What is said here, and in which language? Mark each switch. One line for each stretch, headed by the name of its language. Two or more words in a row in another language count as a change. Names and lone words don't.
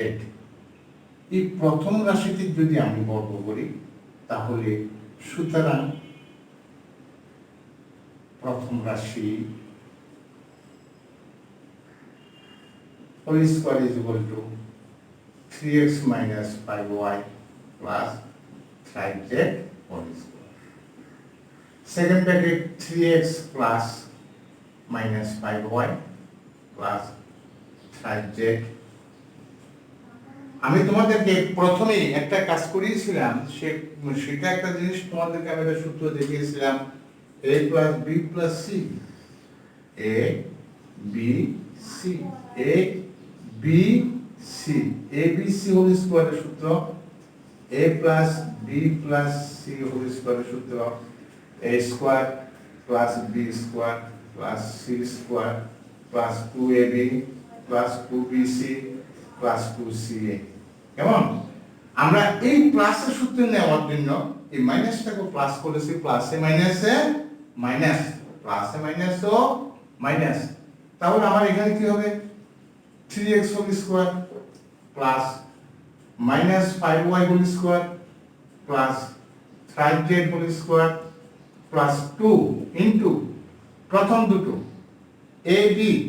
Bangla: এই প্রথম রাশিটি যদি আমি বর্গ করি তাহলে সুতরাং প্রথম রাশি
English: whole square is equal to
Bangla: 3x - 5y + 3z
English: whole square. Second bracket 3x plus minus 5y plus 3z।
Bangla: আমি তোমাদেরকে প্রথমেই একটা কাজ করিয়েছিলাম, সেটা একটা জিনিস তোমাদেরকে আমি একটা সূত্র দেখিয়েছিলাম,
English: a plus b plus c, a b c, a b c, a b c হোল স্কয়ারের সূত্র, a plus b plus c হোল স্কয়ারের সূত্র a square plus b square plus c square plus 2ab plus 2bc plus 2ca। কেমন?
Bangla: আমরা এই প্লাসের সূত্র নেওয়ার জন্য এই মাইনাসটাকে প্লাস করেছি, প্লাসে মাইনাসে মাইনাস, প্লাসে মাইনাস ও মাইনাস। তাহলে আমার এখানে কি হবে 3x
English: whole square plus minus
Bangla: 5y
English: whole square plus
Bangla: 5z
English: whole square plus 2 into
Bangla: প্রথম দুটো ab